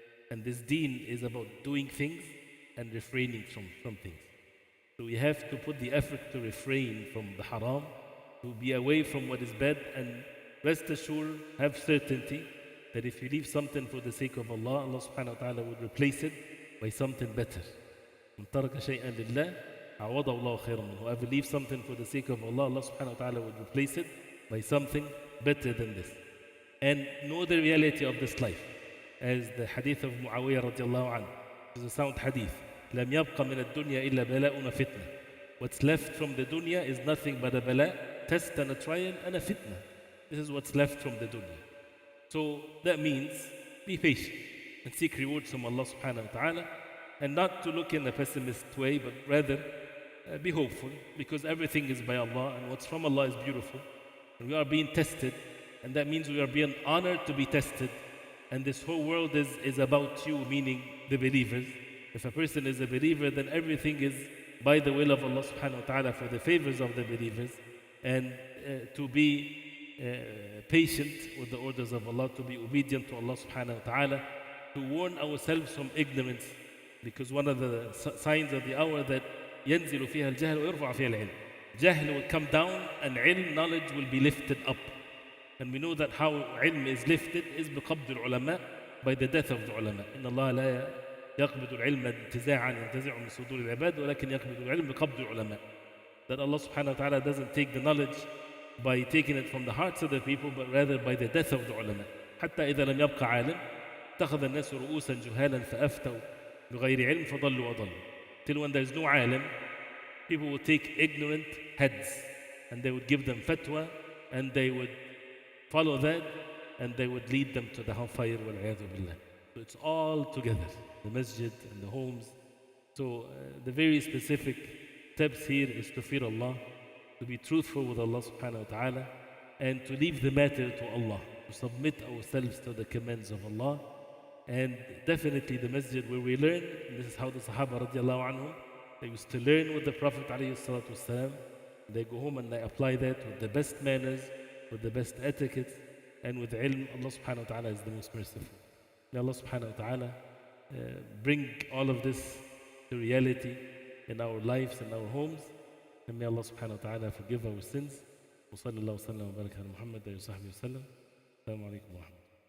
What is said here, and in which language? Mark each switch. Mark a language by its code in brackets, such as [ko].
[en] And this deen is about doing things and refraining from things. So we have to put the effort to refrain from the haram, to be away from what is bad, and rest assured, have certainty that if you leave something for the sake of Allah, Allah subhanahu wa ta'ala would replace it by something better. [ar] من ترك شيئا لله عوضه الله خيرا منه. [en] Whoever leaves something for the sake of Allah, Allah subhanahu wa ta'ala would replace it by something better than this. And know the reality of this life. As the hadith of Muawiyah radiallahu anhu, is a sound hadith. [ar] لم يبق من الدنيا إلا بلاء وفتنة. [en] What's left from the dunya is nothing but a bala, test and a trial and a fitna. This is what's left from the dunya. So that means be patient and seek rewards from Allah subhanahu wa ta'ala, and not to look in a pessimist way, but rather be hopeful, because everything is by Allah and what's from Allah is beautiful. And we are being tested, and that means we are being honored to be tested. And this whole world is about you, meaning the believers. If a person is a believer, then everything is by the will of Allah subhanahu wa ta'ala for the favors of the believers. And to be patient with the orders of Allah, to be obedient to Allah subhanahu wa ta'ala, to warn ourselves from ignorance. Because one of the signs of the hour that [ar] ينزل فيها الجهل ويرفع فيها العلم. [en] Jahl will come down and ilm, knowledge, will be lifted up. And we know that how ilm is lifted is [ar] بقبض العلماء, [en] by the death of the ulama. [ar] إن الله لا يقبض العلم انتزاعا ينتزع من صدور العباد ولكن يقبض العلم بقبض العلماء. [en] That Allah subhanahu wa ta'ala doesn't take the knowledge by taking it from the hearts of the people, but rather by the death of the ulama. [ar] حتى إذا لم يبقى عالم اتخذ الناس رؤوسا جهالا فأفتوا بغير علم فضلوا وضلوا. [en] Till when there is no alim, people would take ignorant heads and they would give them fatwa, and they would follow that, and they would lead them to the hellfire. So it's all together, the masjid and the homes. So the very specific steps here is to fear Allah, to be truthful with Allah subhanahu wa ta'ala, and to leave the matter to Allah, to submit ourselves to the commands of Allah. And definitely the masjid where we learn, and this is how the Sahaba radiallahu anhum, they used to learn with the Prophet alayhi salatu wasalam, They go home and they apply that with the best manners, with the best etiquette, and with ilm. Allah subhanahu wa ta'ala is the most merciful. May Allah subhanahu wa ta'ala bring all of this to reality in our lives and our homes. And may Allah subhanahu wa ta'ala forgive our sins. [ar] وصلى الله وسلم وبارك على محمد وعلى صحبه وسلم. السلام عليكم ورحمة الله.